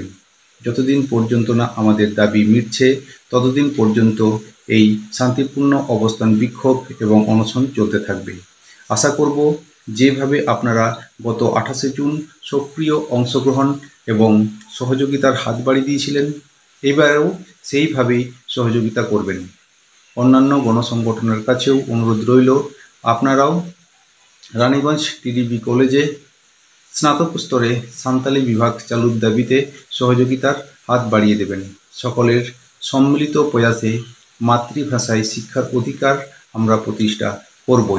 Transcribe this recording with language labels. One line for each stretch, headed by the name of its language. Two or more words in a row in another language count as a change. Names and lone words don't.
Bangla: যতদিন পর্যন্ত না আমাদের দাবি মিটছে ততদিন পর্যন্ত এই শান্তিপূর্ণ অবস্থান বিক্ষোভ এবং অনশন চলতে থাকবে। আশা করব যেভাবে আপনারা গত 28 জুন সক্রিয় অংশগ্রহণ এবং সহযোগিতার হাত বাড়িয়ে দিয়েছিলেন এবারেও সেইভাবেই সহযোগিতা করবেন। অন্যান্য গণসংগঠনের কাছেও অনুরোধ রইল আপনারাও রানীগঞ্জ টিডিবি কলেজে স্নাতক স্তরে সাঁওতালি বিভাগ চালুর দাবিতে সহযোগিতার হাত বাড়িয়ে দেবেন। সকলের সম্মিলিত প্রয়াসে মাতৃভাষায় শিক্ষার অধিকার আমরা প্রতিষ্ঠা করবই।